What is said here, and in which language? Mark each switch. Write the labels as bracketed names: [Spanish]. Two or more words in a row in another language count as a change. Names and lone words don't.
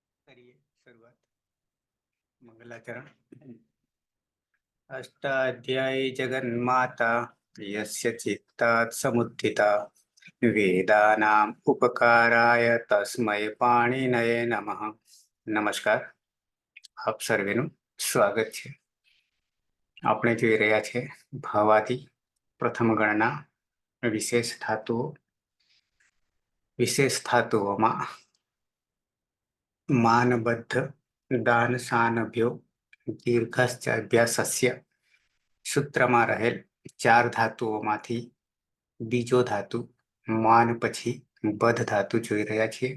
[Hindi] करिए शुरुआत। मंगलाचरण। [Sanskrit] अष्टाध्यायी जगन्माता यस्य चित्तात् समुत्थिता वेदानाम् उपकाराय तस्मै पाणिनये नमः। [Gujarati] નમસ્કાર, આપ સર્વેનું સ્વાગત છે। આપણે જોઈ રહ્યા છે ભાવાથી પ્રથમ ગણના વિશેષ ધાતુઓમાં [Sanskrit] मानबद्ध दान सानभ्यो दीर्घश्च अभ्यासस्य [Gujarati] સૂત્રમાં રહેલ ચાર ધાતુઓમાંથી બીજો ધાતુ માન પછી બધ ધાતુ જોઈ રહ્યા છીએ।